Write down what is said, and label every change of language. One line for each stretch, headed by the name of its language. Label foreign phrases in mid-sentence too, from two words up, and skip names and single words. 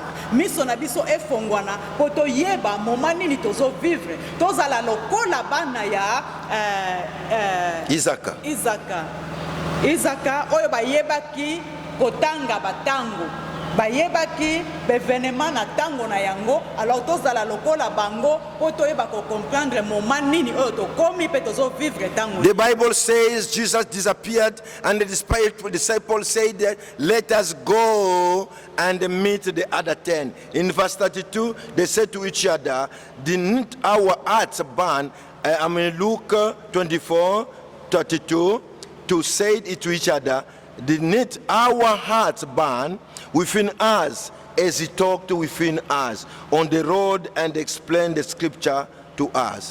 Lingala: Miso na biso efongwana po to yeba moment nini tozo vivre tozala lokola bana ya Isaka oyo bayebaki kotanga batango, bayebaki bevenema na tango na yango. Alors tozala lokola bango po toyeba ko comprendre moment nini oyo tokomi pe tozo vivre tango.
English: The Bible says Jesus disappeared and the disciples said that let us go and meet the other 10. In verse 32 they said to each other, didn't our hearts burn? Luke 24:32 to say it to each other, didn't our hearts burn within us as he talked within us on the road and explained the scripture to us?